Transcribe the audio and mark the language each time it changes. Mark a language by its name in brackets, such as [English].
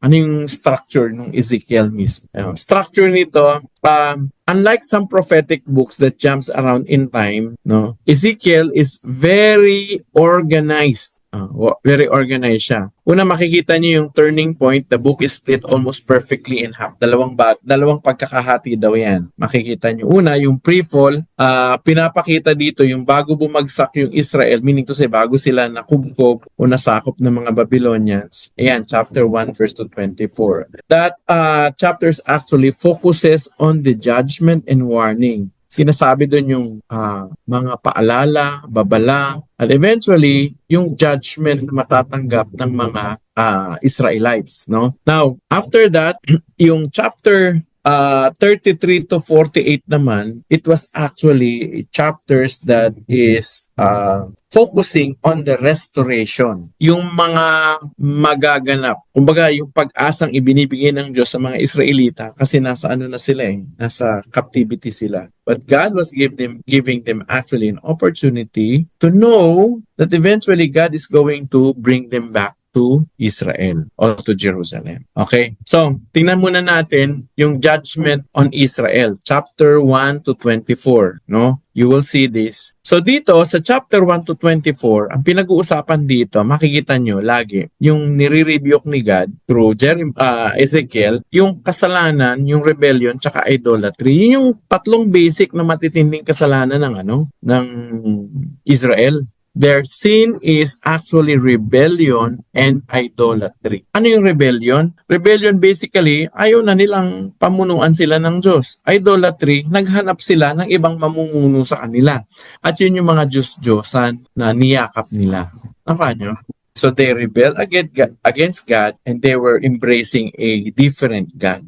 [Filipino] Ano yung structure ng Ezekiel mismo? Structure nito, [English] unlike some prophetic books that jumps around in time, no, Ezekiel is very organized. Very organized siya. [Filipino] Una, makikita niyo yung [English] turning point. The book is split almost perfectly in half. [Filipino] Dalawang pagkakahati daw yan. Makikita niyo. Una, yung pre-fall, pinapakita dito yung bago bumagsak yung Israel, [English] meaning to say, [Filipino] bago sila nakubkob o nasakop ng mga Babylonians. Ayan, chapter 1, verse 24. [English] That chapters actually focuses on the judgment and warning. [Filipino] Sinasabi doon yung mga paalala, babala, at eventually, yung judgment na matatanggap ng mga Israelites. No? [English] Now, after that, [Filipino] yung chapter 33 to 48 naman, [English] it was actually chapters that is focusing on the restoration. [Filipino] Yung mga magaganap. Kumbaga, yung pag-asang ibinibigay ng Diyos sa mga Israelita kasi nasa na sila nasa captivity sila. [English] But God was giving them actually an opportunity to know that eventually God is going to bring them back to Israel or to Jerusalem. Okay? So, [Filipino] tingnan muna natin yung [English] judgment on Israel, chapter 1 to 24, no? You will see this. [Filipino] So dito sa chapter 1 to 24, ang pinag-uusapan dito, makikita nyo lagi, yung nire-rebuke ni God through Ezekiel, yung kasalanan, yung rebellion, tsaka idolatry. Yun yung tatlong basic na matitinding kasalanan ng Israel. [English] Their sin is actually rebellion and idolatry. [Filipino] Ano yung rebellion? Rebellion basically, ayaw na nilang pamunuan sila ng Diyos. Idolatry, naghanap sila ng ibang mamumuno sa kanila. At yun yung mga Diyos-Diyosan na niyakap nila. Nyo? [English] So they rebelled against God and they were embracing a different God.